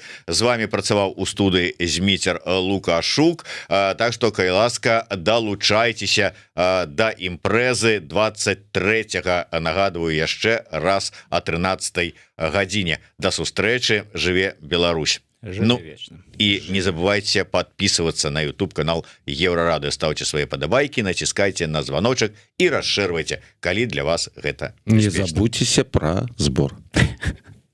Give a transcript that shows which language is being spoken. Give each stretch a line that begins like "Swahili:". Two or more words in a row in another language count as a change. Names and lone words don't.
Belarusian: З вами працаваў у студыі Зміцер Лукашук. Так што, калі ласка, далучайцеся да імпрэзы 23-го. Нагадываю яшчэ раз о 13-й гадзіне. Да сустрэчы. Жыве Беларусь.
Russian: Ну, и не забывайте подписываться на YouTube канал Еврорадио, ставьте свои подобайки, натискайте на звоночек и расширяйте, коли для вас это не забудьтесь про сбор.